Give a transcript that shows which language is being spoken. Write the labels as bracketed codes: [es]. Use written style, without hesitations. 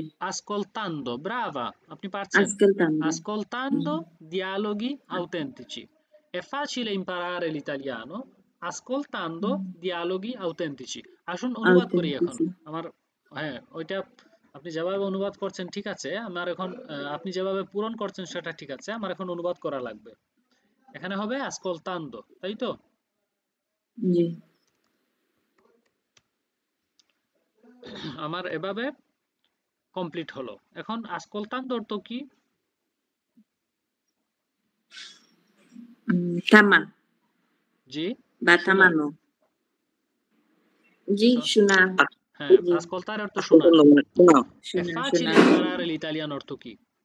[it] Ascoltando, brava, [bn] আপনি পারছেন। [it] Ascoltando dialoghi autentici. È facile imparare l'italiano ascoltando dialoghi autentici. [bn] আসুন অনুবাদ করি এখন। আমার ওইটা আপনি যেভাবে অনুবাদ করছেন ঠিক আছে, আমার এখন আপনি যেভাবে পূরণ করছেন সেটা ঠিক আছে, আমার এখন অনুবাদ করা লাগবে। এখানে হবে ascoltando, তাই তো? জি আমার এভাবে কমপ্লিট হলো। এখন ascoltando অর্থ কি? থামা জি বা থামানো। জি শোনা। হ্যাঁ, ascoltare অর্থ শোনা। [it] È facile imparare l'italiano [bn] অর্থ কি?